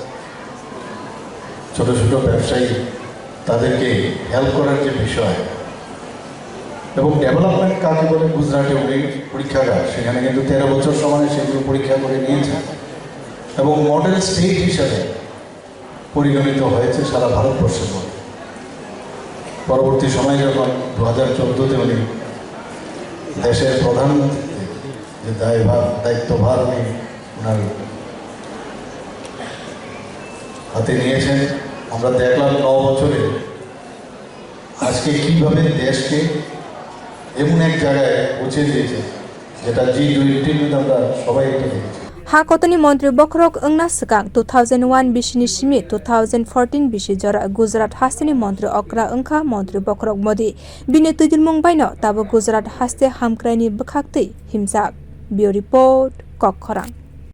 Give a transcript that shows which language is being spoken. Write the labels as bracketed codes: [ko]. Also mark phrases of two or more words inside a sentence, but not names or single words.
[bn] ছোটো ছোটো ব্যবসায়ী তাদেরকে হেল্প করার যে বিষয় এবং ডেভেলপমেন্ট কাকে বলে গুজরাটে উনি পরীক্ষাগার সেখানে কিন্তু 13 বছর সময় সেগুলো পরীক্ষা করে নিয়েছে এবং [en] model state [bn] হিসাবে পরিগণিত হয়েছে সারা ভারতবর্ষের মধ্যে পরবর্তী সময়ে যখন 2014-তে উনি দেশের প্রধানমন্ত্রী যে দায়িত্বভার উনি ওনার হাতে নিয়েছেন আমরা দেখলাম 9 বছরে আজকে কীভাবে দেশকে এমন এক জায়গায় পৌঁছে দিয়েছে যেটা G20 আমরা সবাই এটা দেখেছি [trp] Hakotani montri bokrok engna sekang 2001 bisini simi 2014 bisi jora Gujarat hasteni montri okra engkha montri bokrok modi bini tujilmung baino tabo Gujarat haste hamkraini bwkhaktwi himjak bio report Khwrang